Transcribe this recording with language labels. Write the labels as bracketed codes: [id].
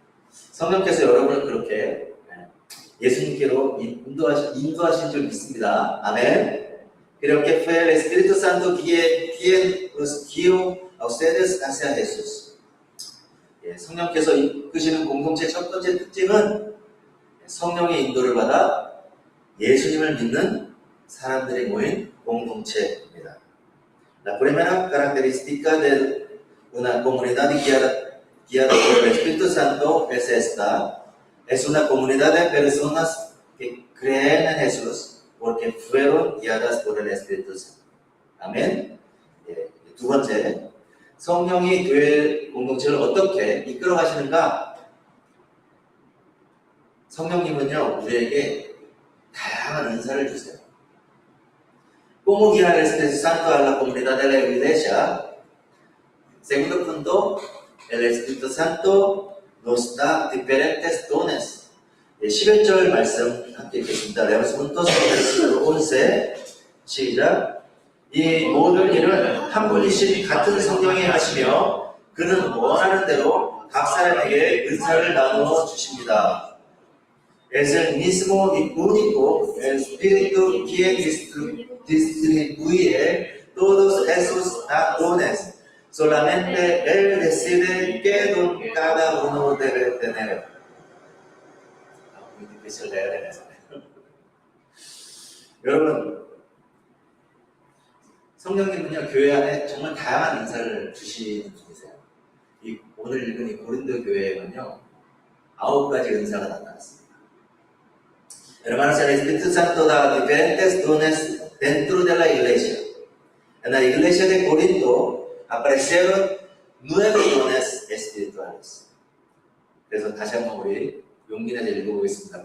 [ko] 성령께서 여러분을 그렇게 예수님께로 인도하신 줄 믿습니다. 아멘. [es] Creo que fue el Espíritu Santo quien los guió a ustedes hacia Jesús. [ko] 성령께서 이끄시는 공동체 첫 번째 특징은 성령의 인도를 받아 예수님을 믿는 사람들이 모인 공동체입니다. [es] La primera característica de una comunidad guiada por el Espíritu Santo es esta. Es una comunidad de personas que creen en Jesús porque fueron guiadas por el Espíritu Santo. [ko] 아멘. 두 번째, 성령이 교회 공동체를 어떻게 이끌어 가시는가? 성령님은요, 우리에게 다양한 은사를 주세요. [es] ¿Cómo guiar el Espíritu Santo a la comunidad de la iglesia? Segundo punto, el Espíritu Santo nos da diferentes dones. [ko] 11절 말씀 함께 읽겠습니다. [es] Leamos juntos el versículo 11. [ko] 시작. 이 모든 일은 한 분이신 같은 성령이 하시며 그는 원하는 대로 각 사람에게 은사를 나누어 주십니다. [es] Es el mismo y único Espíritu quien distribuye todos esos dones. Solamente Él decide qué don cada uno debe tener. Muy difícil leer en eso. [ko] 여러분, 성령님은요, 교회 안에 정말 다양한 은사를 주시는 분이세요. 오늘 읽은 이 고린도 교회에는요, 9가지 은사가 나타났습니다. [es] Hermanos, el Espíritu Santo da diferentes dones dentro de la iglesia. En la iglesia de Corinto aparecieron 9 dones espirituales. [ko] 그래서 다시 한번 우리 용기 내서 읽어보겠습니다.